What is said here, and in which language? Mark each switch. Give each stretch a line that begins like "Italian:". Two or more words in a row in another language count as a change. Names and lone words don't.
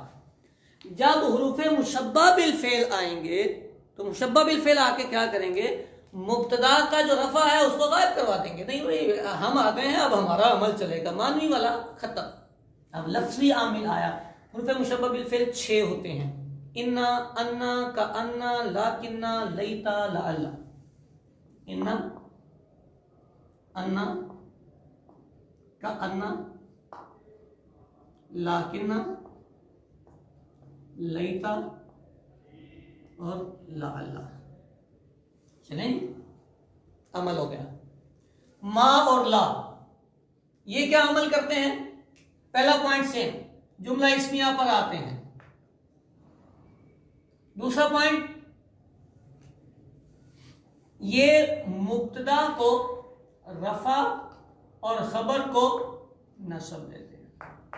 Hindi: जब हुरूफे
Arabic: مشبهة بالفعل
Hindi: आएंगे तो
Arabic: مشبهة بالفعل
Hindi: आके क्या करेंगे? मुब्तदा का जो रफा है उसको गायब करवा देंगे। नहीं भाई हम आ गए हैं, अब हमारा अमल चलेगा, मानवी वाला खत्म। अब लफ्ज़ी आमिल आया। हुरूफे
Arabic: مشبهة بالفعل
Hindi: 6 होते हैं।
Arabic: إنّ، أنّ، كأنّ، لكنّ، ليت، لعلّ. إنّ، أنّ، كأنّ، لكنّ، ليت और लाअल्ला।
Hindi: चलें, अमल हो गया। मा और ला ये क्या अमल करते हैं? पहला पॉइंट से जुमला इस्मिया पर आते हैं। दूसरा पॉइंट ये मुब्तदा को रफा और खबर को नस्ब देते हैं।